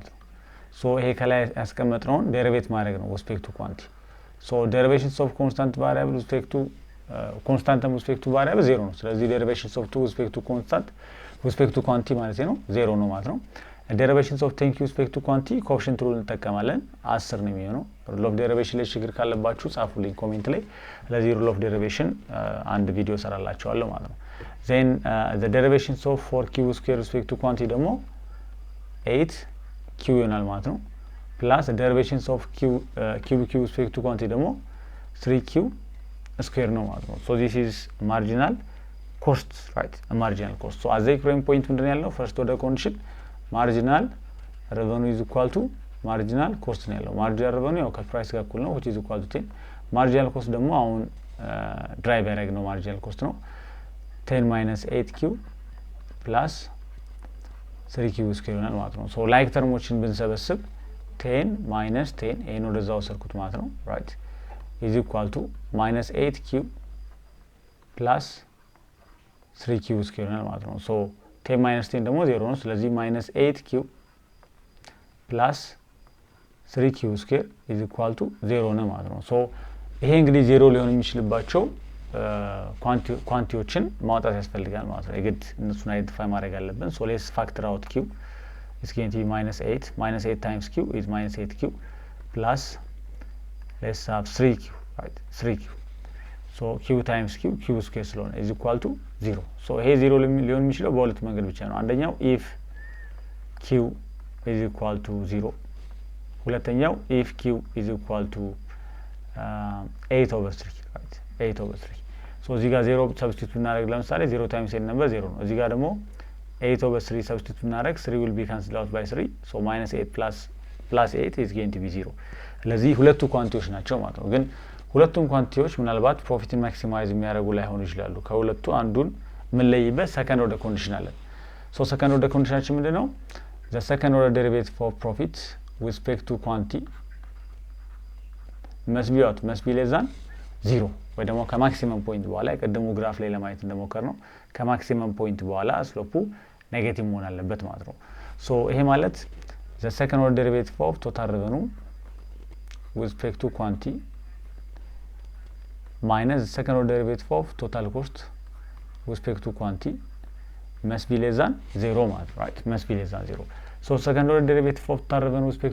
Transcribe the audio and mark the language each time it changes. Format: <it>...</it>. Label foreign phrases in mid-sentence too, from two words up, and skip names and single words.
<am>ነው። ሶ ይሄ ከላይ ያስቀመጥነውን ዴሪቬት ማድረግ ነው</am> <en>with respect to quantity so derivations of constant variable with respect to constant with respect to variable 0</en> <am>ነው። ስለዚህ</am> <en>derivations of 2 with respect to constant with respect to quantity</en> <am>ማለት ነው 0 ነው ማለት ነው።</am> <en>derivations of thank you with respect to quantity coefficient rule</en> <am>እንጠቀማለን 10 ነው የሚሆነው።</am> <en>rule of derivation</en> <am>ላይ ችግር ካለባችሁ ጻፉልኝ ኮሜንት ላይ። ስለዚህ</am> <en>rule of derivation</en> <am>አንድ ቪዲዮ ሰራላችኋለሁ ማለት ነው።</am> <en>then the derivations of 4q square with respect to quantity ደግሞ 8q</en> <am>ይሆናል ማለት ነው</am> <en>plus the derivations of cube with respect to quantity ደግሞ 3q square</en> <am>ነው ማለት ነው።</am> <en>so this is marginal cost right a marginal cost so as the equilibrium point</en> <am>ምንድነው ያለው</am> <en>first order condition marginal revenue is equal to marginal cost</en> <am>ነው ያለው።</am> <en>marginal revenue</en> <am>ያው ከፕራይስ ጋር እኩል ነው</am> <en>which is equal to 10 marginal cost</en> <am>ደግሞ አሁን ድራይቭ ያደረግነው</am> <en>marginal cost ነው 10 minus 8q plus 3q square</en> <am>ይሆናል ማለት ነው።</am> <en>so like</en> <am>ተርሞችን ብንሰበስብ</am> <en>10 minus 10</en> <am>ይሄን ወደዛው ሰርኩት ማለት ነው</am> <en>right is equal to minus 8q plus 3q square</en> <am>ይሆናል ማለት ነው።</am> <en>so 10 minus 10</en> <am>ደግሞ 0 ነው። ስለዚህ</am> <en>minus 8q plus 3q square is equal to 0</en> <am>ነው ማለት ነው። so ይሄ እንግዲህ 0 ሊሆን የሚችልባቸው ኳንቲቲዎችን ማውጣት ያስፈልጋል ማለት ነው። የግድ እነሱን አይደንቲፋይ ማድረግ አለብን።</am> <en>so let's factor out q is going to be minus 8 times q is minus 8q plus let's have 3q right 3q so q times q square ስለሆነ is equal to 0 so</en> <am>ይሄ 0 ሊሆን የሚችለው በሁለት መንገድ ብቻ ነው። አንደኛው</am> <en>if q is equal to 0 ሁለተኛው if q is equal to 8/3 right 8/3 so</en> <am>እዚህ ጋር 0 ሰብስቲቱት እናደርግ ለምሳሌ 0</am> <en>times n number</en> <am>0 ነው። እዚህ ጋር ደግሞ 8/3 ሰብስቲቱት እናደርግ</am> <en>3 will be cancelled out by 3 so minus 8 plus 8 is going to be 0</en> <am>ስለዚህ ሁለቱ ኳንቲቲዎች ናቸው ማለት ነው። ግን ሁለቱም ኳንቲቲዎች ምናልባት ፕሮፊትን ማክሲማይዝ የሚያደርጉ ላይሆኑ ይችላሉ። ከሁለቱ አንዱን ምን ለይበት ሰከንድ ኦርደር ኮንዲሽን አለን። ሶ ሰከንድ ኦርደር ኮንዲሽናችን ምንድነው</am> <en>the second order derivative for profit with respect to quantity must be less than 0</en> <am>ወይ ደግሞ ከማክሲመም ፖይንት በኋላ የቀደሙ ግራፍ ላይ ለማየት እንደሞከርነው ከማክሲመም ፖይንት በኋላ ስሎፑ ኔጌቲቭ መሆን አለበት ማለት ነው። ሶ ይሄ ማለት</am> <en>the second order derivative of total revenue with respect to quantity minus the second order derivative of total cost with respect to quantity must be less than 0 ማለት right must be less than 0 so second order derivative of total</en>